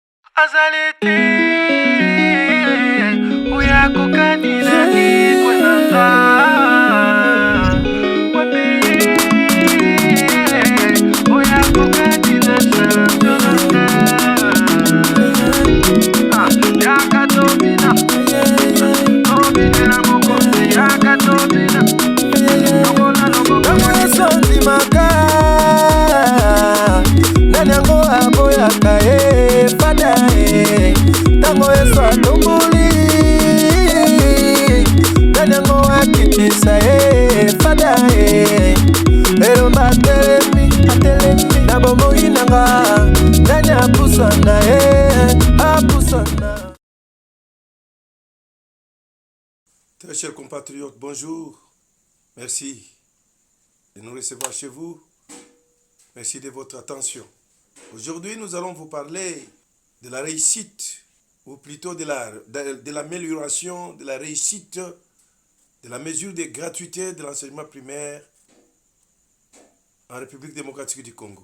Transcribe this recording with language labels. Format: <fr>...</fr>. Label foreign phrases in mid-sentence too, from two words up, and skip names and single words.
<ln>Azalete uyako kanina ikwenanga wapi uyako kanina sanjolanga yakatomina tomina mokosi yakatomina nokola nokola sonzi maka nanyango aboyaka fada tango eso atumbuli nanyango akitisa fada elomba atelemi na bomoi nanga nani apusana apusana.</ln> <fr>Très chers compatriotes, bonjour. Merci de nous recevoir chez vous. Merci de votre attention. Aujourd'hui, nous allons vous parler de la réussite, ou plutôt de l'amélioration de la réussite de la mesure de gratuité de l'enseignement primaire en République démocratique du Congo.</fr>